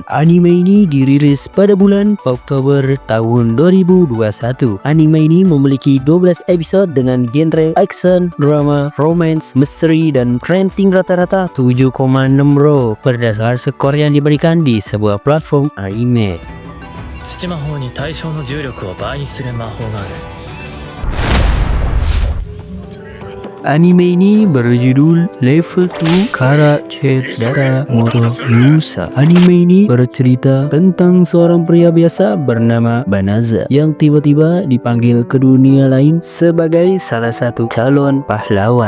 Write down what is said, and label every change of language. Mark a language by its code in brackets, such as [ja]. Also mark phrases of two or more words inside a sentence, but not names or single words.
[id] Anime ini dirilis pada bulan Oktober tahun 2021. Anime ini memiliki 12 episode dengan genre action, drama, romance, misteri, dan rating rata-rata 7,6 bro berdasar skor yang diberikan di sebuah platform anime. [ja] 土魔法に対象の重力を倍にする魔法がある。 [id] Anime ini berjudul Level 2 Kara Dara Moto Yusa. Anime ini bercerita tentang seorang pria biasa bernama Banaza yang tiba-tiba dipanggil ke dunia lain sebagai salah satu calon pahlawan.